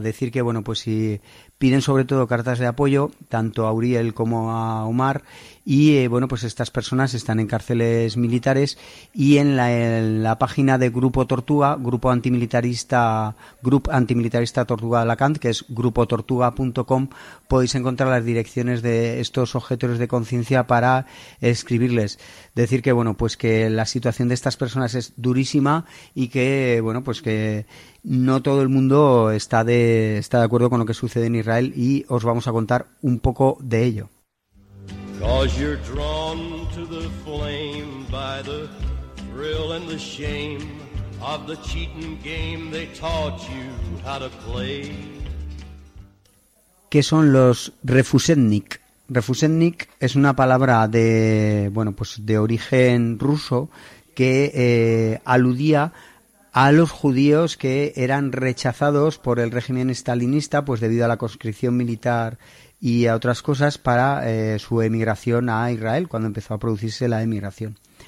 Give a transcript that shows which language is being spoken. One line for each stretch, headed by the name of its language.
Spanish: Decir que si piden sobre todo cartas de apoyo tanto a Uriel como a Omar y estas personas están en cárceles militares y en la página de Grupo Tortuga, Grupo Antimilitarista Tortuga Alacant, que es grupotortuga.com, podéis encontrar las direcciones de estos objetores de conciencia para escribirles. Decir que que la situación de estas personas es durísima y que que no todo el mundo está de acuerdo con lo que sucede en Israel y os vamos a contar un poco de ello.
English: 'Cause you're drawn to the flame by the thrill and the shame of the cheating game they taught you how to play.
Spanish: ¿Qué son los refusetnik? Refusetnik es una palabra de de origen ruso que aludía a los judíos que eran rechazados por el régimen stalinista debido a la conscripción militar y a otras cosas para su emigración a Israel cuando empezó a producirse la emigración.